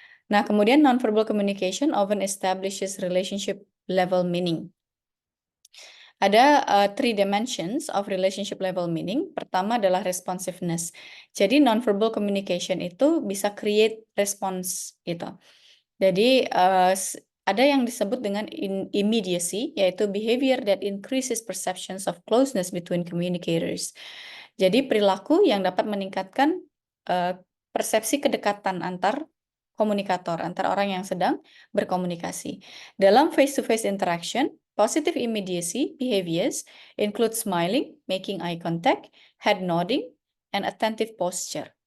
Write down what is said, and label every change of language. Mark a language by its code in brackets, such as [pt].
[id] Nah, kemudian [en] nonverbal communication often establishes relationship level meaning. Ada three dimensions of relationship level meaning. [id] Pertama adalah responsiveness. Jadi nonverbal communication itu bisa [en] create response [id] gitu. Jadi ada yang disebut dengan immediacy, yaitu [en] behavior that increases perceptions of closeness between communicators. [id] Jadi perilaku yang dapat meningkatkan uh, persepsi kedekatan antar komunikator, antar orang yang sedang berkomunikasi. [en] Dalam face-to-face interaction, positive immediacy behaviors include smiling, making eye contact, head nodding, and attentive posture.